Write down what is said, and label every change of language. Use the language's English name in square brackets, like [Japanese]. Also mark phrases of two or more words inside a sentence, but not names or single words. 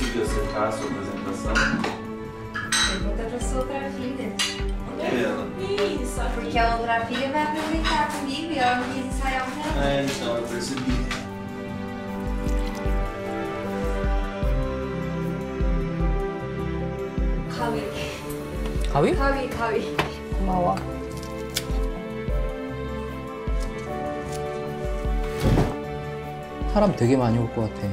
[Portuguese] dissertar sua apresentação? Pergunta pra sua outra filha. Isso. Porque a outra filha vai apresentar comigo e ela não quis ensaiar o meu. É, então, eu percebi. [Korean] 가위? 가위. 고마워. 사람 되게 많이 올 것 같아.